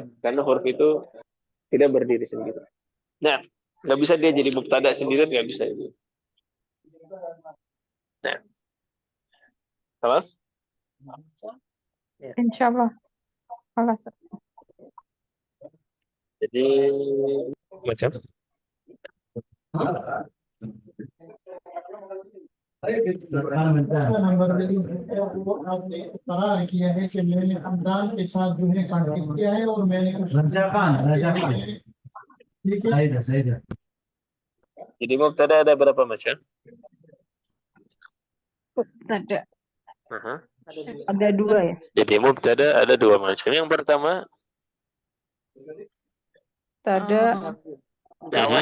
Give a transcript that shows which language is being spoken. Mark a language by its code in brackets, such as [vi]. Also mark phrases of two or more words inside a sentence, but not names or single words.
[id] Karena huruf itu tidak berdiri sendiri. Nah, nggak bisa dia jadi mubtada sendiri, nggak bisa. Nah, kelas? [ar] إن شاء الله. [id] Kelas. Jadi, macam? [hi] नंबर करार किया है कि मैंने अब्दाल के साथ जो है कांटेक्ट किया है और मैंने Raja Khan. ठीक है Saida. [id] Jadi mubtada ada berapa macam? Ada. Aha. Ada dua ya. Jadi mubtada ada dua macam. Yang pertama, Ada Dawa